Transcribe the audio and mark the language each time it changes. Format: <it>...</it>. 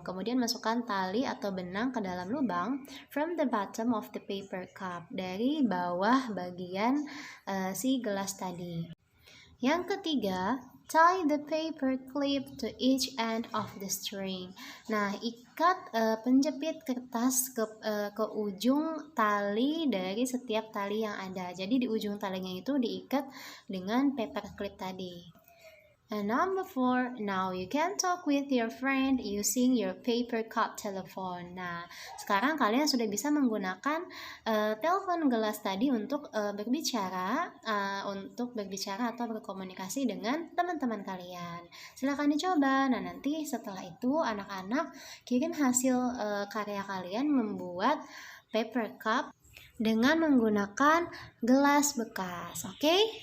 <id>Kemudian masukkan tali atau benang ke dalam lubang</id> <en>from the bottom of the paper cup,</en> <id>dari bawah bagian si gelas tadi. Yang ketiga,</id> <en>tie the paper clip to each end of the string.</en> <id>Nah, ikat penjepit kertas ke ujung tali dari setiap tali yang ada. Jadi di ujung talinya itu diikat dengan paper clip tadi.</id> <en>And number 4, now you can talk with your friend using your paper cup telephone.</en> <id>Nah, sekarang kalian sudah bisa menggunakan telepon gelas tadi untuk berbicara atau berkomunikasi dengan teman-teman kalian. Silakan dicoba. Nah, nanti setelah itu anak-anak kirim hasil karya kalian membuat paper cup dengan menggunakan gelas bekas. Oke?</id>